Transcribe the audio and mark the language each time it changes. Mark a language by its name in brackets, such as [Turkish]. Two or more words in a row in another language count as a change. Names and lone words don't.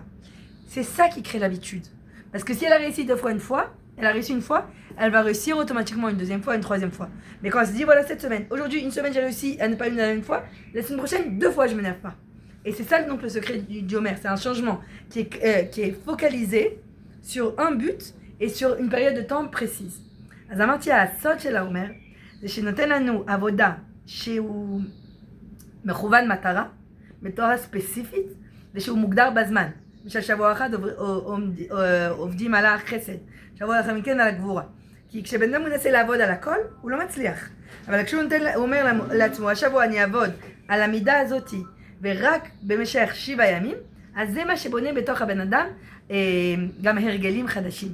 [French] C'est ça qui crée l'habitude. Parce que si elle a réussi elle a réussi une fois, elle va réussir automatiquement une deuxième fois, une troisième fois. Mais quand elle se dit, voilà, cette semaine, aujourd'hui, une semaine, j'ai réussi à ne pas m'énerver une fois, la semaine prochaine, 2 fois, je ne m'énerve pas. Et c'est ça donc le secret du Homer, c'est un changement qui est focalisé sur un but et sur une période de temps précise. [Hebrew] אז אמרתי, הסוד של האומר, זה שנותן לנו עבודה שהוא מכוון מטרה, בתורה ספציפית, ושהוא מוגדר בזמן. למשל שבוע אחד עובדים על החסד, שבוע לאחר מכן על הגבורה. כי כשבן אדם מנסה לעבוד על הכל, הוא לא מצליח. אבל כשהוא הוא אומר לעצמו, השבוע אני אעבוד על המידה הזאת, ורק במשך 7 ימים, אז זה מה שבונה בתוך הבן אדם גם הרגלים חדשים.